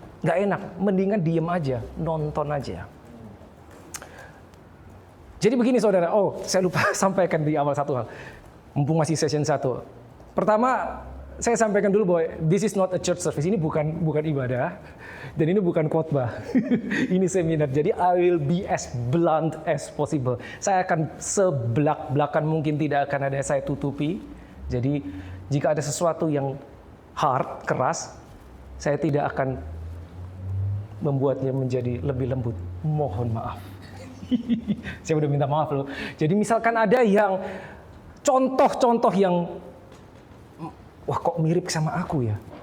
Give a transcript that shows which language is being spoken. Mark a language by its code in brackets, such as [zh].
[id] Nggak enak, mendingan diem aja, nonton aja. Jadi begini saudara, saya lupa sampaikan di awal satu hal. Mumpung masih session 1. Pertama, saya sampaikan dulu bahwa [en] this is not a church service. [id] Ini bukan ibadah dan ini bukan khotbah. Ini seminar. [en] Jadi I will be as blunt as possible. [id] Saya akan sebelak-belakan mungkin, tidak akan ada saya tutupi. Jadi jika ada sesuatu yang hard, keras, saya tidak akan membuatnya menjadi lebih lembut. Mohon maaf. Saya udah minta maaf loh. Jadi misalkan ada yang contoh-contoh yang wah kok mirip sama aku ya.